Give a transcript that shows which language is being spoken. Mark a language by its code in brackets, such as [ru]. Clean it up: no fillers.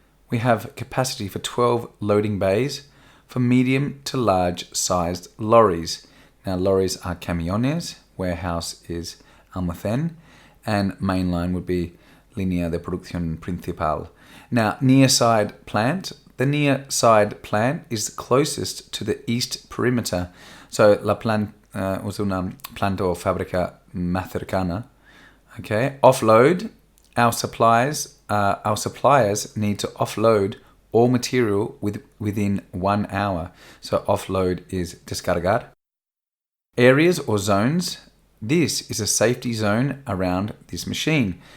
[en] We have capacity for 12 loading bays for medium to large sized lorries. Now lorries are camiones, warehouse is almacén, and mainline would be línea de producción principal. Now near side plant. The near side plant is closest to the east perimeter. [es] So la planta es una planta o fábrica más cercana. [en] Okay. Offload. Our suppliers need to offload all material within 1 hour. So offload is descargar. Areas or zones. This is a safety zone around this machine.